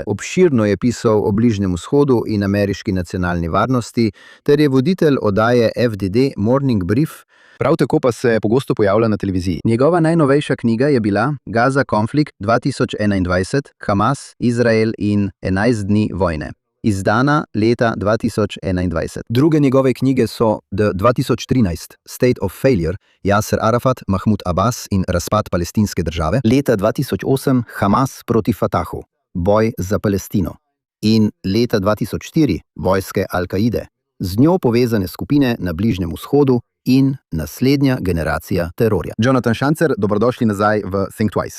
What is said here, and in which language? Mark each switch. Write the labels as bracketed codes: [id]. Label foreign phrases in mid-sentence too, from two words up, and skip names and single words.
[sl] Obširno je pisal o Bližnjem vzhodu in ameriški nacionalni varnosti, ter je voditelj oddaje FDD Morning Brief, prav tako pa se pogosto pojavlja na televiziji. Njegova najnovejša knjiga je bila Gaza Konflikt 2021, Hamas, Izrael in 11 dni vojne, izdana leta 2021. Druge njegove knjige so The 2013 State of Failure, Yasser Arafat, Mahmud Abbas in razpad palestinske države, leta 2008 Hamas proti Fatahu, boj za Palestino in leta 2004 vojske Al-Kaide, z njo povezane skupine na Bližnjem vzhodu in naslednja generacija terorja. Jonathan Schanzer, dobrodošli nazaj v Think Twice.